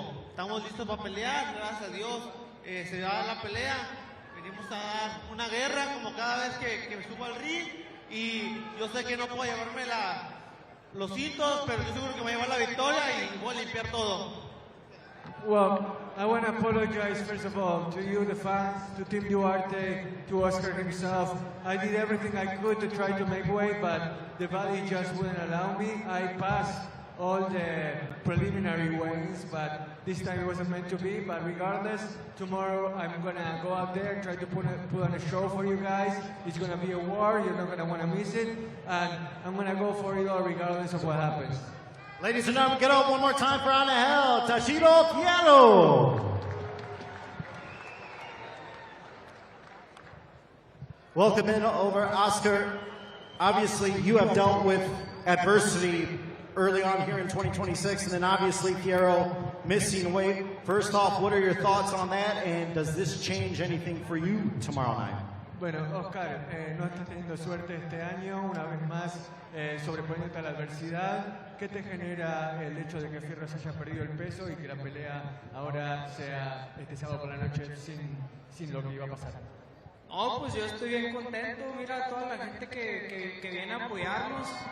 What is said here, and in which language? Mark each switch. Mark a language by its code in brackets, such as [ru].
[es] Estamos listos para pelear, gracias a Dios se da la pelea. Venimos a dar una guerra como cada vez que me subo al ring, y yo sé que no puedo llevarme los hitos, pero estoy seguro que me voy a llevar la victoria y voy a limpiar todo. [en] Well, I want to apologize first of all to you, the fans, to Team Duarte, to Oscar himself. I did everything I could to try to make weight, but the body just wouldn't allow me. I passed all the preliminary weigh-ins, but this time it wasn't meant to be. But regardless, tomorrow I'm gonna go out there and try to put on a show for you guys. It's gonna be a war, you're not gonna wanna miss it, and I'm gonna go for it all regardless of what happens. Ladies and gentlemen, get up one more time for Angel Tashiro Fierro. Welcome in over Oscar. Obviously, you have dealt with adversity early on here in 2026, and then obviously Fierro missing weight. First off, what are your thoughts on that, and does this change anything for you tomorrow night? [es] Bueno, Oscar, no estás teniendo suerte este año, una vez más sobreponiéndote a la adversidad. ¿Qué te genera el hecho de que Fierros haya perdido el peso y que la pelea ahora sea este sábado por la noche sin lo que iba a pasar? No, pues yo estoy bien contento. Mira toda la gente que viene a apoyarnos.